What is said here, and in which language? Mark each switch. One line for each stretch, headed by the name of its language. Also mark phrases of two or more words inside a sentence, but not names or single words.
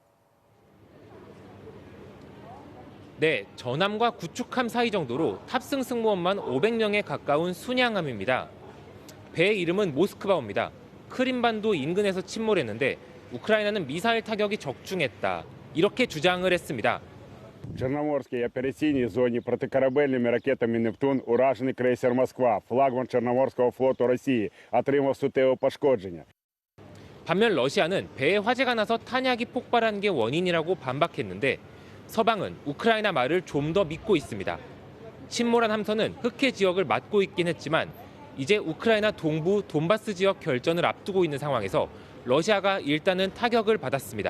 Korean: 네, 전함과 구축함 사이 정도로 탑승 승무원만 500명에 가까운 순양함입니다. 배의 이름은 모스크바호입니다. 크림반도 인근에서 침몰했는데 우크라이나는 미사일 타격이 적중했다. 이렇게 주장을 했습니다.
Ukrainian: В Чорноморській операційній зоні протикорабельними ракетами «Нептун» уражений крейсер «Москва», флагман Чорноморського флоту Росії, отримав суттєве пошкодження.
Korean: 반면 러시아는 배에 화재가 나서 탄약이 폭발한 게 원인이라고 반박했는데 서방은 우크라이나 말을 좀 더 믿고 있습니다. 침몰한 함선은 흑해 지역을 맡고 있긴 했지만 이제 우크라이나 동부 돈바스 지역 결전을 앞두고 있는 상황에서 러시아가 일단은 타격을 받았습니다.